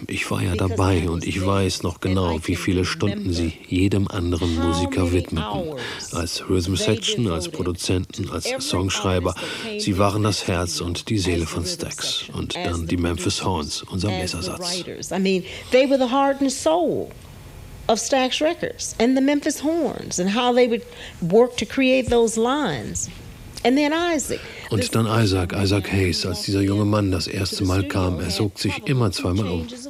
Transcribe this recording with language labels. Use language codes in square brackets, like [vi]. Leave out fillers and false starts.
[de] Ich war ja dabei und ich weiß noch genau, wie viele Stunden sie jedem anderen Musiker widmeten. Als Rhythm Section, als Produzenten, als Songschreiber. Sie waren das Herz und die Seele von Stax. Und dann die Memphis Horns, unser Messersatz. [en] I mean, they were the heart and soul of Stax Records and the Memphis Horns and how they would work to create those lines. And then Isaac. [de] Und dann Isaac Hayes, als dieser junge Mann das erste Mal kam, er zog sich immer zweimal um.